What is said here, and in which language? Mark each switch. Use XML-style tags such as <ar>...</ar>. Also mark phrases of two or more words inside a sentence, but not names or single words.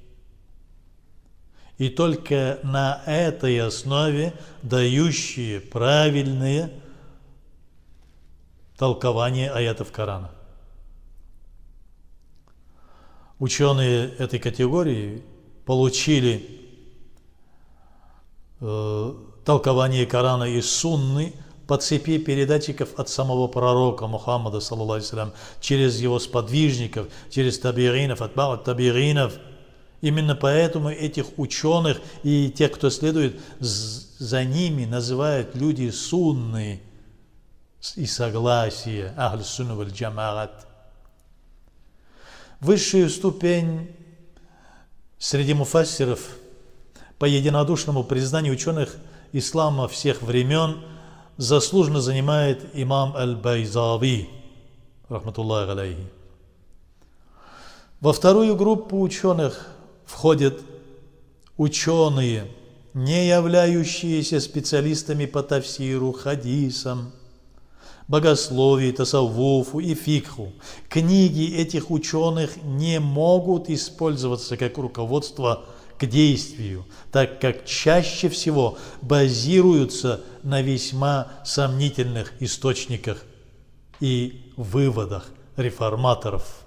<ru>И только на этой основе дающие правильные толкования аятов Корана. Ученые этой категории получили толкование Корана и Сунны по цепи передатчиков от самого пророка Мухаммада,</ru> <ar>صلى الله عليه وسلم,</ar> <ru>через его сподвижников, через табиинов, отба'ат табиинов. Именно поэтому этих ученых и тех, кто следует за ними, называют люди сунны и согласия,</ru> <ar>أهل السنة والجماعة.</ar> <ru>Высшую ступень среди муфассиров по единодушному признанию ученых ислама всех времен заслуженно занимает имам аль-Байзави,</ru> <ar>رحمة الله عليه.</ar> <ru>Во вторую группу ученых входят ученые, не являющиеся специалистами по тафсиру, хадисам, богословию, тасаввуфу и фикху. Книги этих ученых не могут использоваться как руководство к действию, так как чаще всего базируются на весьма сомнительных источниках и выводах реформаторов.</ru>